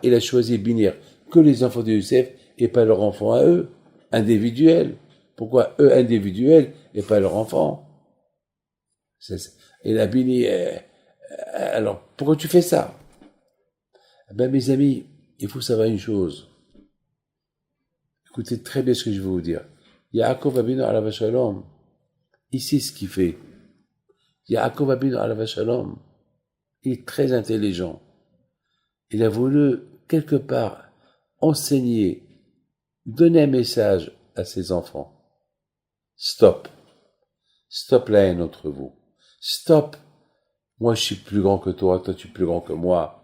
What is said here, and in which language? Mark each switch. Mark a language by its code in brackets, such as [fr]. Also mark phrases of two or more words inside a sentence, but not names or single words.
[fr] Il a choisi bénir que les enfants de Yosef et pas leurs enfants à eux, individuels. Pourquoi eux individuels et pas leurs enfants? Il a béni. Alors, pourquoi tu fais ça? Ben, mes amis, il faut savoir une chose. Écoutez très bien ce que je vais vous dire. [he] Yaakov Avinu עליו השלום, [fr] il sait ce qu'il fait. [he] Yaakov Avinu עליו השלום, [fr] il est très intelligent. Il a voulu, quelque part, enseigner, donner un message à ses enfants. Stop. Stop la haine entre vous. Stop. Moi, je suis plus grand que toi, toi, tu es plus grand que moi.